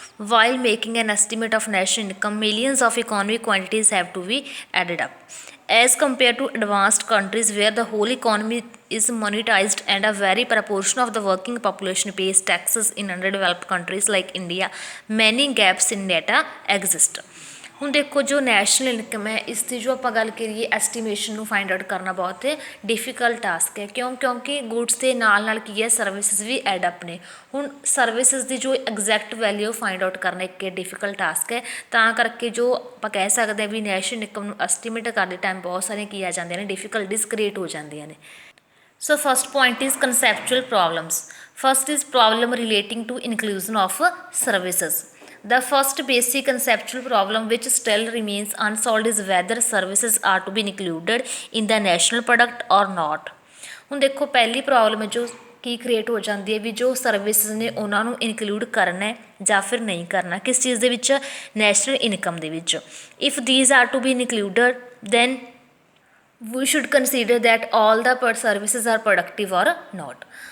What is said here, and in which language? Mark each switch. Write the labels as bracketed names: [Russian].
[English] While making an estimate of national income, millions of economic quantities have to be added up. As compared to advanced countries where the whole economy is monetized and a very proportion of the working population pays taxes in underdeveloped countries like India, many gaps in data exist. [Punjabi] ਹੁਣ ਦੇਖੋ ਜੋ national income ਹੈ ਇਸ ਦੀ ਜੋ ਆਪਾਂ ਗੱਲ ਕਰੀਏ estimation ਨੂੰ ਫਾਈਂਡ ਆਊਟ ਕਰਨਾ ਬਹੁਤ ਡਿਫੀਕਲਟ ਟਾਸਕ ਹੈ ਕਿਉਂਕਿ ਗੁੱਡਸ ਦੇ ਨਾਲ ਕੀ ਹੈ ਸਰਵਿਸਿਜ਼ ਵੀ ਐਡ ਅਪ ਨੇ ਹੁਣ ਸਰਵਿਸਿਜ਼ ਦੀ ਜੋ ਐਗਜ਼ੈਕਟ ਵੈਲਿਊ ਫਾਈਂਡ ਆਊਟ ਕਰਨਾ ਇੱਕ ਡਿਫੀਕਲਟ ਟਾਸਕ ਹੈ ਤਾਂ ਕਰਕੇ ਜੋ ਆਪਾਂ ਕਹਿ ਸਕਦੇ ਹਾਂ ਵੀ ਨੈਸ਼ਨਲ ਇਨਕਮ ਨੂੰ ਐਸਟੀਮੇਟ ਕਰਦੇ ਟਾਈਮ ਬਹੁਤ ਸਾਰੀਆਂ ਕੀ ਆ ਜਾਂਦੀਆਂ ਨੇ ਡਿਫੀਕਲਟੀਜ਼ ਕ੍ਰੀਏਟ ਹੋ ਜਾਂਦੀਆਂ ਨੇ [English] So first point is conceptual problems. First is problem relating to inclusion of services. The first basic conceptual problem which still remains unsolved is whether services are to be included in the national product or not. [Punjabi] ਹੁਣ ਦੇਖੋ ਪਹਿਲੀ problem ਜੋ ਕੀ create ਹੋ ਜਾਂਦੀ ਹੈ ਵੀ ਜੋ services ਨੇ ਉਹਨਾਂ ਨੂੰ ਇਨਕਲੂਡ ਕਰਨਾ ਜਾਂ ਫਿਰ ਨਹੀਂ ਕਰਨਾ ਕਿਸ ਚੀਜ਼ ਦੇ ਵਿੱਚ ਨੈਸ਼ਨਲ ਇਨਕਮ ਦੇ ਵਿੱਚ [English] If these are to be included then we should consider that all the services are productive or not.